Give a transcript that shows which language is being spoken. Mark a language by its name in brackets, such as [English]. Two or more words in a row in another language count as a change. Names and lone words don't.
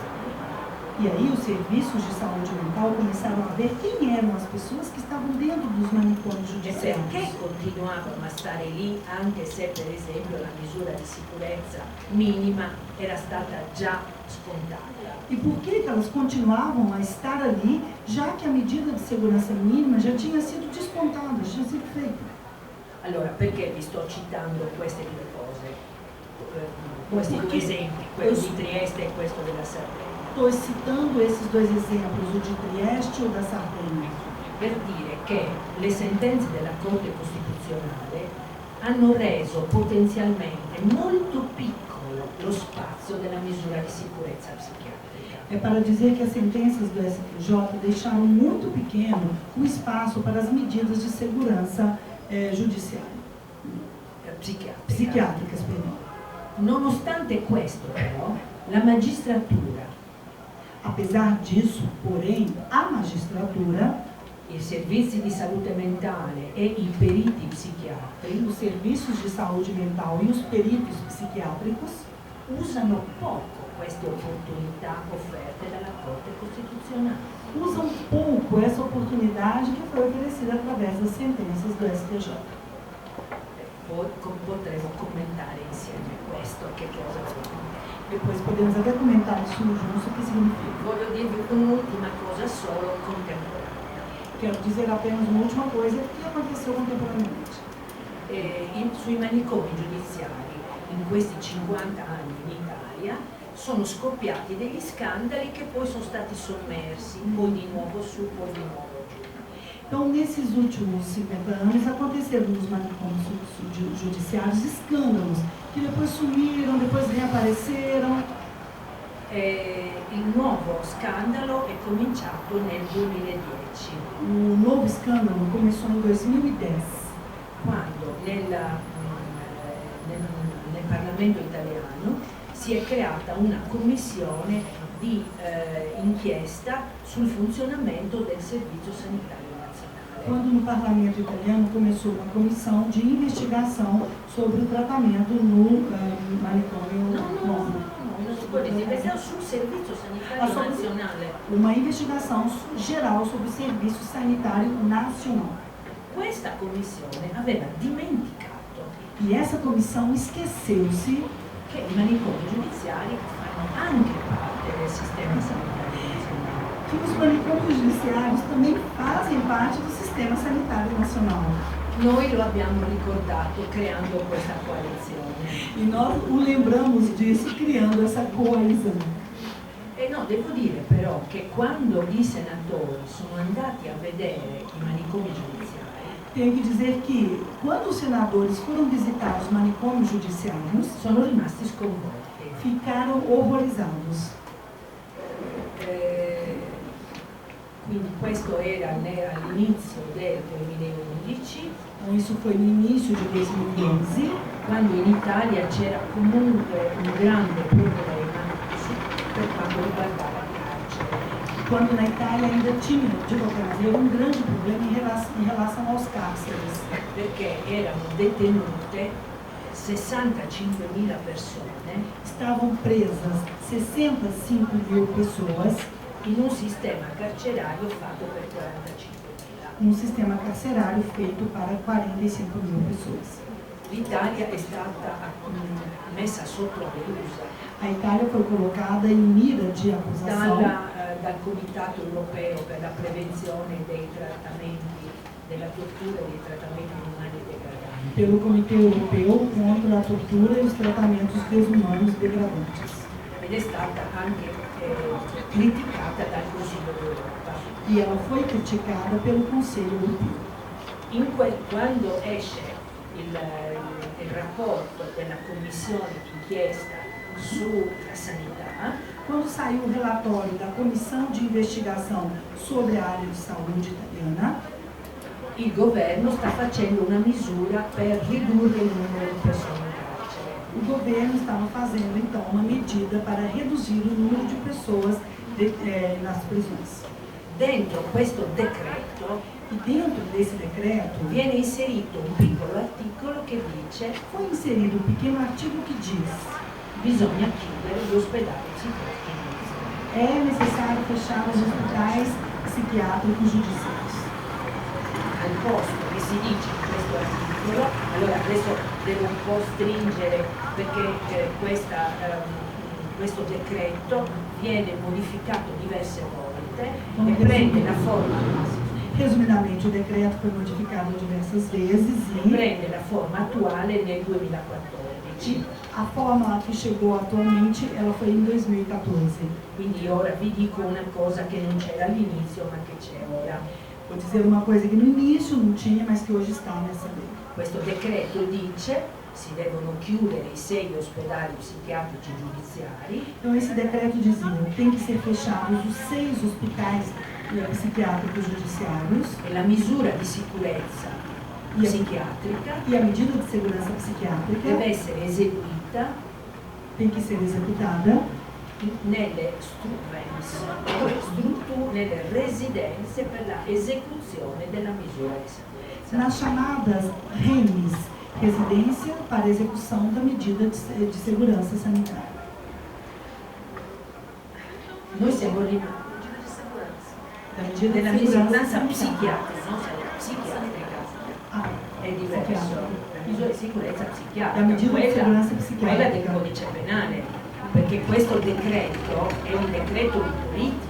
[Portuguese] E aí os serviços de saúde mental começaram a ver quem eram as pessoas que estavam dentro dos manicômios E judiciários. [Italian] perché continuavano a stare lì anche se per esempio la misura di sicurezza minima era stata già scontata? [Portuguese] E por que elas continuavam a estar ali, já que a medida de segurança mínima já tinha sido descontada, já tinha sido feita? [Italian] Allora, perché vi sto citando queste due cose? Questi due esempi, quello di Trieste e questo della Sardegna? [Portuguese] Estou citando esses 2 exemplos, o de Trieste ou da Sardenha, [Italian] Per dire che le sentenze della Corte Costituzionale hanno reso potenzialmente molto piccolo lo spazio della misura di sicurezza psichiatrica. [Portuguese] é para dizer que as sentenças do STJ deixaram muito pequeno o espaço para as medidas de segurança judiciária. psiquiátricas. [Italian] Nonostante questo, però, la magistratura, [Portuguese] Apesar disso, porém, a magistratura, [Italian] i servizi di salute mentale e i periti psichiatri [Portuguese] os serviços de saúde mental e os peritos psiquiátricos [Italian] usano poco queste opportunità offerte dalla Corte Costituzionale. [Portuguese] usam pouco essa oportunidade que foi oferecida através das sentenças do STJ. [Italian] Poi potremo commentare insieme questo, che cosa significa. [Portuguese] Depois podemos até comentar isso juntos, o que significa. [Italian] Voglio dirvi un'ultima cosa solo contemporanea. [Portuguese] Quero dizer apenas uma última coisa que aconteceu contemporaneamente. [Italian] Sui manicomi giudiziari, in questi 50 anni in Italia, sono scoppiati degli scandali che poi sono stati sommersi, poi di nuovo su, poi di nuovo giù. [Portuguese] Então, nesses últimos 50 anos, aconteceram nos manicômios judiciários escândalos, que depois sumiram, depois reapareceram. [Italian] Il nuovo scandalo è cominciato nel 2010, [Portuguese] O novo escândalo começou em 2010, [Italian] quando nel Parlamento italiano si è creata una commissione di inchiesta sul funzionamento del Servizio Sanitario Nazionale. [Portuguese] quando no parlamento italiano começou uma comissão de investigação sobre o tratamento no manicômio [Italian] Non si può dire, perché sul Servizio Sanitario Nazionale. [Portuguese] Uma investigação geral sobre o Serviço Sanitário Nacional. [Italian] Questa commissione aveva dimenticato [Portuguese] E essa comissão esqueceu-se [Italian] che i manicomi giudiziari fanno anche parte del sistema sanitario nazionale. [Portuguese] que os manicômios judiciários também fazem parte do Sistema Sanitário Nacional. [Italian] Noi lo abbiamo ricordato creando questa coalizione. [Portuguese] E nós o lembramos disso criando essa coalizão. [Italian] E no, devo dire però che quando i senatori sono andati a vedere i manicomi giudiziari, [Portuguese] Tenho que dizer que, quando os senadores foram visitar os manicômios judiciários, [Italian] sono rimasti sconvolti. [Portuguese] ficaram horrorizados. [Italian] Quindi questo era all'inizio del 2011, [Portuguese] Então, isso foi no início de 2011, [Italian] quando in Italia c'era comunque un grande problema per quanto riguardava il carcere. [Portuguese] quando na Itália ainda tinha, de qualquer maneira, um grande problema em relação aos cárceres. [Italian] Perché erano detenute 65.000 persone [Portuguese] Estavam presas 65 mil pessoas [Italian] in un sistema carcerario fatto per 45.000. [Portuguese] num sistema carcerário feito para 45 mil pessoas. [Italian] L'Italia è stata messa sotto accusa [Portuguese] A Itália foi colocada em mira de acusação [Italian] dal Comitato Europeo per la prevenzione dei trattamenti della tortura e dei trattamenti umani degradanti. [Portuguese] pelo Comitê Europeu contra a Tortura e os Tratamentos Desumanos Degradantes. [Italian] Ed è stata anche criticata dal Consiglio d'Europa. [Portuguese] E ela foi criticada pelo Conselho Europeu. [Italian] Quando esce il rapporto della commissione d'inchiesta sulla sanità, [Portuguese] Quando saiu o relatório da Comissão de Investigação sobre a área de saúde italiana, [Italian] il governo sta facendo una misura per ridurre il numero di persone in carcere. [Portuguese] o governo estava fazendo, então, uma medida para reduzir o número de pessoas nas prisões. [Italian] Dentro questo decreto [Portuguese] E dentro desse decreto, [Italian] viene inserito un piccolo articolo che dice [Portuguese] foi inserido um pequeno artigo que diz: [Italian] bisogna chiudere gli ospedali psichiatrici giudiziari. [Portuguese] é necessário fechar os hospitais psiquiátricos judiciais. [Italian] Al posto che si dice in questo articolo, allora adesso devo un po' stringere perché questo decreto viene modificato diverse volte e prende la forma [Portuguese] Resumidamente, o decreto foi modificado diversas vezes e [Italian] prende la forma attuale nel 2014. [Portuguese] a forma que chegou atualmente, ela foi em 2014. [Italian] Quindi ora vi dico una cosa che non c'era all'inizio ma che c'è ora. [Portuguese] Vou dizer uma coisa que no início não tinha, mas que hoje está nessa lei. [Italian] Questo decreto dice si devono chiudere i 6 ospedali psichiatrici giudiziari [Portuguese] Então, esse decreto dizia: tem que ser fechados os 6 hospitais psiquiátricos judiciários [Italian] e la misura di sicurezza psichiatrica [Portuguese] e a medida de segurança psiquiátrica [Italian] deve essere eseguita [Portuguese] tem que ser executada [Italian] nelle nelle residenze per la esecuzione della misura di sicurezza. [Portuguese] nas chamadas REMS, residência para a execução da medida de segurança sanitária. [Italian] Noi siamo rimasti della sicurezza psichiatrica, non psichiatrica, è diverso. La misura di sicurezza psichiatrica, la medida di seguranza quella psichiatrica del codice penale, perché questo decreto è un decreto di politica.